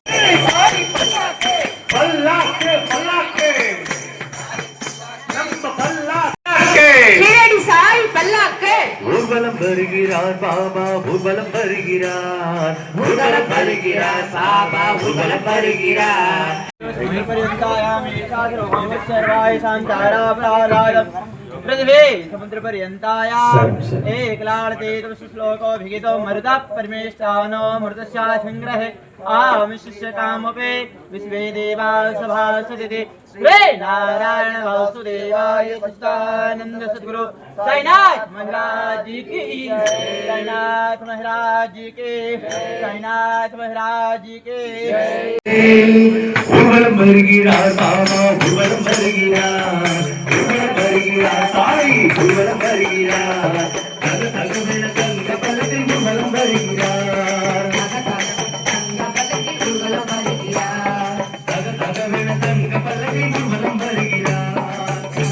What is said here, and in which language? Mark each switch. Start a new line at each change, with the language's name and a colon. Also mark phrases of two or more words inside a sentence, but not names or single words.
Tamil: பல்லாக்கு பல்லாக்கு நம்ம பல்லாக்கு ஷீரடி சாய் பல்லாக்கு ஊர்வலம் வருகிறார் பாபா ஊர்வலம் வருகிறார். ஊர்வலம் வருகிறார் பாபா ஊர்வலம் வருகிறார்.
Sanskrit: पृथ्वी समुद्र पर्यन्तायाम् एकलाडते श्लोको भिगितो मरुतः परमेष्ठानो मृतस्या संग्रहे आमिष्य कामपे विश्वे देवा सभासते श्री नारायण वासुदेवाय सच्चिदानंद सद्गुरु
Hindi: साईनाथ महाराज की साईनाथ महाराज की साईनाथ महाराज की
Tamil: ஊர்வலம் வருகிறார் பாபா ஊர்வலம் வருகிறார். ஊர்வலம் வருகிறார் சாய் ஊர்வலம் வருகிறார். தக தகவென தங்க பலத்தில் ஊர்வலம் வருகிறார். தக தகவென தங்க பலத்தில் ஊர்வலம் வருகிறார்.